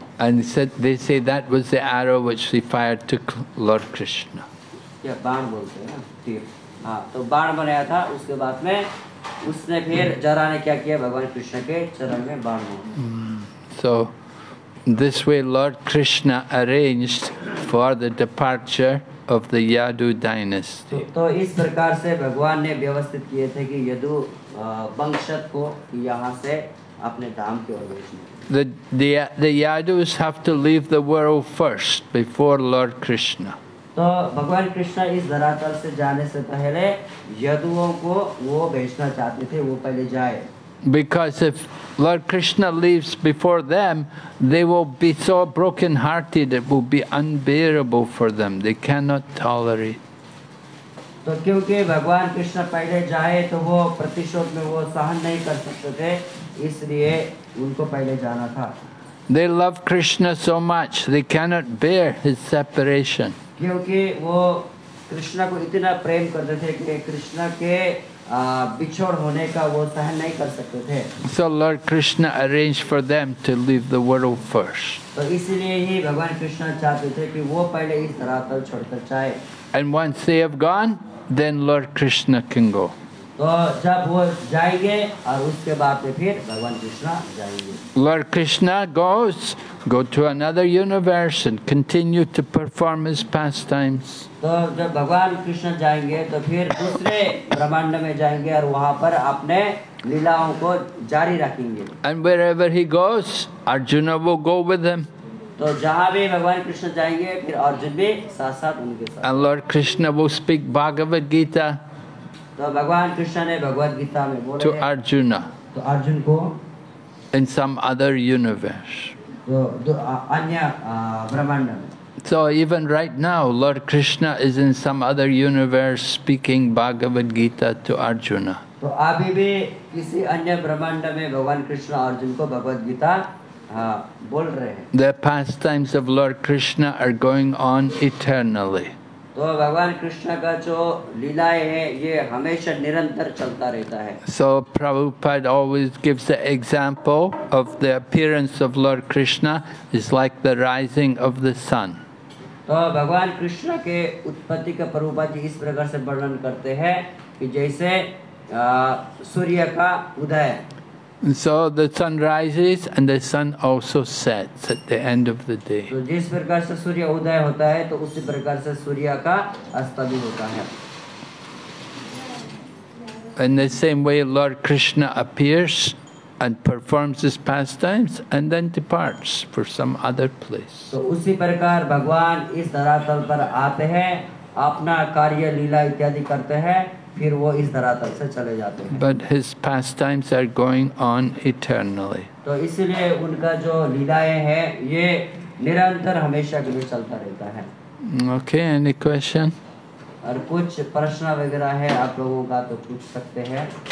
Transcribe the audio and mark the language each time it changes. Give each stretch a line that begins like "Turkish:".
English: And they say that was the arrow which he fired to Lord Krishna.
Hindi: क्या बाण बोलते हैं ना, तीर। हाँ, तो बाण बनाया था, उसके बाद में उसने फिर जरा ने क्या किया, भगवान कृष्ण के चरण में बाण मारा।
English: So this way Lord Krishna arranged for the departure of the Yadu dynasty.
Hindi: तो इस प्रकार से भगवान ने व्यवस्थित किए थे कि यदु वंशज को यहाँ से अपने धाम की ओर भेजना।
English: The Yadus have to leave the world first before Lord Krishna.
Hindi: तो भगवान कृष्ण इस धरातल से जाने से पहले यदुओं को वो भेजना चाहते थे, वो पहले जाए।
English: Because if Lord Krishna leaves before them, they will be so broken-hearted, it will be unbearable for them. They cannot tolerate.
Hindi: तो क्योंकि भगवान कृष्ण पहले जाए तो वो प्रतिशोध में वो सहन नहीं कर सकते थे, इसलिए उनको पहले जाना था।
English: They love Krishna so much, they cannot bear his separation.
Hindi: क्योंकि वो कृष्ण को इतना प्रेम करते थे कि कृष्ण के बिछोड़ होने का वो सहन नहीं कर सकते थे।
English: So Lord Krishna arranged for them to leave the world first.
Hindi: तो इसीलिए ही भगवान कृष्ण चाहते थे कि वो पहले इस धरातल छोड़कर जाए।
English: And once they have gone, then Lord Krishna can go.
Hindi: तो जब वो जाएंगे और उसके बाद में फिर भगवान कृष्ण जाएंगे।
English: Lord Krishna goes, go to another universe and continue to perform his pastimes.
Hindi: तो जब भगवान कृष्ण जाएंगे तो फिर दूसरे ब्रह्मांड में जाएंगे और वहाँ पर अपने लीलाओं को जारी रखेंगे।
English: And wherever he goes, Arjuna will go with him.
Hindi: तो जहाँ भी भगवान कृष्ण जाएंगे फिर अर्जुन भी साथ साथ उनके साथ।
English: And Lord Krishna will speak Bhagavad Gita
Hindi: तो भगवान कृष्ण ने भगवद गीता में बोले
English: to Arjuna
Hindi: तो अर्जुन को
English: in some other universe.
Hindi: तो अन्य ब्रह्मांड में।
English: So even right now, Lord Krishna is in some other universe speaking Bhagavad Gita to Arjuna.
Hindi: तो अभी भी किसी अन्य ब्रह्मांड में भगवान कृष्ण अर्जुन को भगवद गीता बोल रहे हैं।
English: The pastimes of Lord Krishna are going on eternally.
Hindi: तो भगवान कृष्ण का जो लीलाएं हैं ये हमेशा निरंतर चलता रहता है।
English: So Prabhupada always gives the example of the appearance of Lord Krishna is like the rising of the sun.
Hindi: तो भगवान कृष्ण के उत्पत्ति का प्रभुपाद जी इस प्रकार से वर्णन करते हैं कि जैसे सूर्य का उदय।
English: So the sun rises and the sun also sets at the end of the day.
Hindi: तो जिस प्रकार से सूर्य उदय होता है तो उसी प्रकार से सूर्य का अस्त भी होता है।
English: In the same way, Lord Krishna appears and performs his pastimes and then departs for some other place.
Hindi: तो उसी प्रकार भगवान इस धरातल पर आते हैं, अपना कार्य लीला इत्यादि करते हैं, फिर वो इस धरातल से चले जाते हैं।
English: But his pastimes are going on eternally.
Hindi: तो इसलिए उनका जो लीलाएं हैं ये निरंतर हमेशा के लिए चलता रहता है।
English: Okay, any question?
Hindi: और कुछ प्रश्न वगैरह है आप लोगों का तो पूछ सकते हैं।